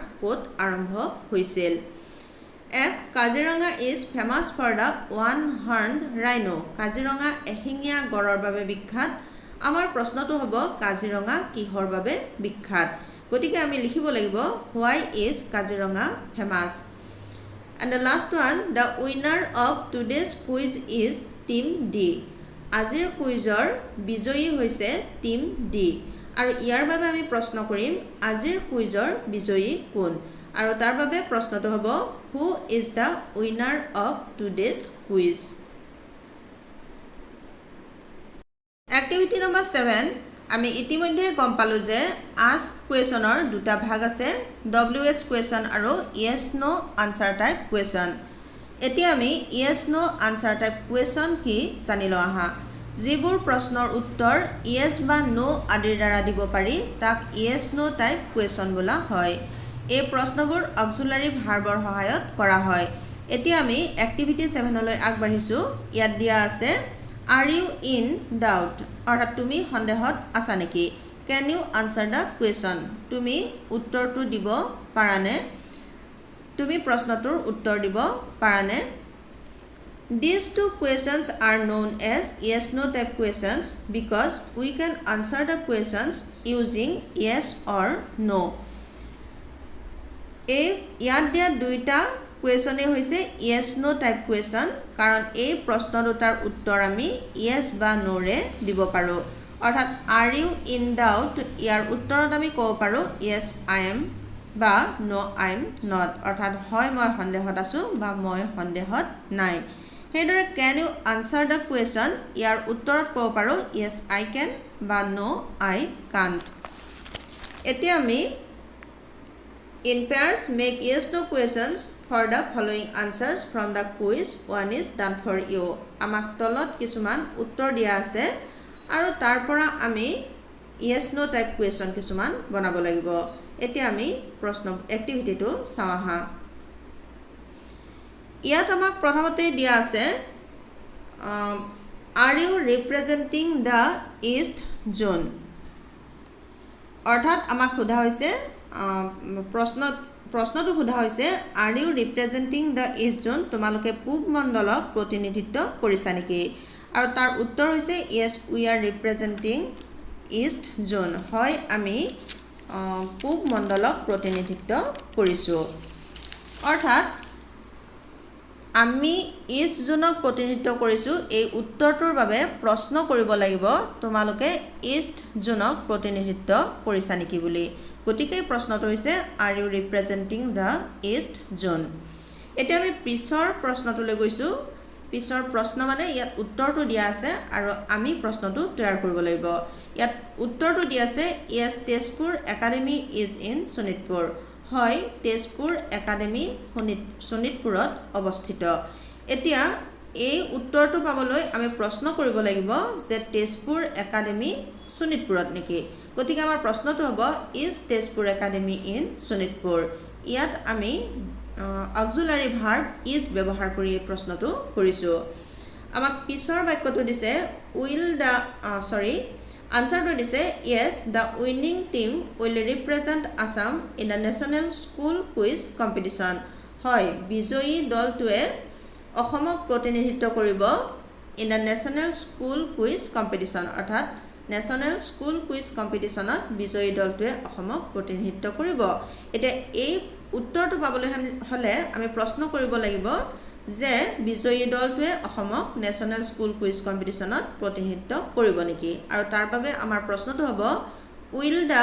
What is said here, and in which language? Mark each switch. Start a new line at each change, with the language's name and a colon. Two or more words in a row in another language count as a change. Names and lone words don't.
Assamese: ক'ত আৰম্ভ হৈছিল এফ
English: Kaziranga is famous for the one horned rhino
Assamese: কাজিৰঙা এশিঙীয়া গড়ৰ বাবে বিখ্যাত আমাৰ প্ৰশ্নটো হ'ব কাজিৰঙা কিহৰ বাবে বিখ্যাত গতিকে আমি লিখিব লাগিব
English: why is Kaziranga famous and the last one the winner of today's quiz is team D
Assamese: আজিৰ কুইজৰ বিজয়ী হৈছে টিম ডি আৰু ইয়াৰ বাবে আমি প্ৰশ্ন কৰিম আজিৰ কুইজৰ বিজয়ী কোন আৰু তাৰ বাবে প্ৰশ্নটো হ'ব
English: who is the winner of today's quiz activity number 7
Assamese: আমি ইতিমধ্যে গম পালো যে
English: ask questionৰ
Assamese: দুটা ভাগ আছে
English: WH question আৰু yes no answer type question
Assamese: এতিয়া আমি
English: yes no answer type
Assamese: question কি জানি লওঁ আহা যিবোৰ প্ৰশ্নৰ উত্তৰ yes বা no আদিৰ দ্বাৰা দিব পাৰি তাক
English: yes no type question
Assamese: বোলা হয় এই প্ৰশ্নবোৰ
English: auxiliary verbৰ
Assamese: সহায়ত কৰা হয় এতিয়া আমি এক্টিভিটি 7 লৈ আগবাঢ়িছো
English: ইয়াত দিয়া আছে are you in doubt
Assamese: অৰ্থাৎ তুমি সন্দেহত আছা নেকি
English: can you answer the question
Assamese: তুমি উত্তৰটো দিব পাৰানে তুমি প্ৰশ্নটোৰ উত্তৰ দিব পাৰানে
English: These two questions are known as yes no type questions because we can answer the questions using yes or no
Assamese: ইয়াত দিয়া দুইটা কুৱেশ্যনে হৈছে
English: yes no type question
Assamese: কাৰণ এই প্ৰশ্ন দুটাৰ উত্তৰ আমি yes বা no ৰে দিব পাৰো অৰ্থাৎ
English: are you in doubt
Assamese: ইয়াৰ উত্তৰত আমি ক'ব পাৰো
English: yes I am বা no I am not
Assamese: অৰ্থাৎ হয় মই সন্দেহত আছো বা মই সন্দেহত নাই হেদৰে
English: can you answer the question
Assamese: ইয়াৰ উত্তৰত ক'ব পাৰো
English: yes I can বা no I can't
Assamese: এতিয়া আমি
English: In pairs, make yes no questions for the following answers from the quiz. One is done for you.
Assamese: আমাক তলত কিছুমান উত্তৰ দিয়া আছে আৰু তাৰ পৰা আমি
English: yes no type question
Assamese: কিছুমান বনাব লাগিব এতিয়া আমি প্ৰশ্ন এক্টিভিটিটো চাওঁ আহা ইয়াত আমাক প্ৰথমতে দিয়া আছে
English: are you representing the east zone
Assamese: অৰ্থাৎ আমাক সোধা হৈছে প্ৰশ্নটো সোধা হৈছে
English: are you representing the east zone
Assamese: তোমালোকে পূব মণ্ডলক প্ৰতিনিধিত্ব কৰিছা নেকি আৰু তাৰ উত্তৰ হৈছে
English: yes we are representing east zone
Assamese: হয় আমি পূব মণ্ডলক প্ৰতিনিধিত্ব কৰিছো অৰ্থাৎ আমি
English: east zoneক
Assamese: প্ৰতিনিধিত্ব কৰিছো এই উত্তৰটোৰ বাবে প্ৰশ্ন কৰিব লাগিব তোমালোকে
English: east zoneক
Assamese: প্ৰতিনিধিত্ব কৰিছা নেকি বুলি গতিকে প্ৰশ্নটো হৈছে
English: are you representing the east zone
Assamese: এতিয়া আমি পিছৰ প্ৰশ্নটোলৈ গৈছো পিছৰ প্ৰশ্ন মানে ইয়াত উত্তৰটো দিয়া আছে আৰু আমি প্ৰশ্নটো তৈয়াৰ কৰিব লাগিব ইয়াত উত্তৰটো দিয়া আছে yes তেজপুৰ একাডেমি
English: is in
Assamese: শোণিতপুৰ হয় তেজপুৰ একাডেমি শোণিতপুৰত অৱস্থিত এতিয়া এই উত্তৰটো পাবলৈ আমি প্ৰশ্ন কৰিব লাগিব যে তেজপুৰ একাডেমি শোণিতপুৰত নেকি গতিকে আমাৰ প্ৰশ্নটো হ'ব is তেজপুৰ একাডেমি in শোণিতপুৰ ইয়াত আমি
English: auxiliary verb
Assamese: is ব্যৱহাৰ কৰি এই প্ৰশ্নটো কৰিছো আমাক পিছৰ বাক্যটো দিছে আনসাৰটো দিছে
English: yes the winning team will represent Assam in the national school quiz competition
Assamese: হয় বিজয়ী দলটোৱে অসমক প্ৰতিনিধিত্ব কৰিব
English: in the national school quiz competition অৰ্থাৎ national school quiz competitionত
Assamese: বিজয়ী দলটোৱে অসমক প্ৰতিনিধিত্ব কৰিব এতিয়া এই উত্তৰটো পাবলৈ হলে আমি প্ৰশ্ন কৰিব লাগিব যে বিজয়ী দলটোৱে অসমক
English: national school quiz competitionত
Assamese: প্ৰতিনিধিত্ব কৰিব নেকি আৰু তাৰ বাবে আমাৰ প্ৰশ্নটো হ'ব
English: will the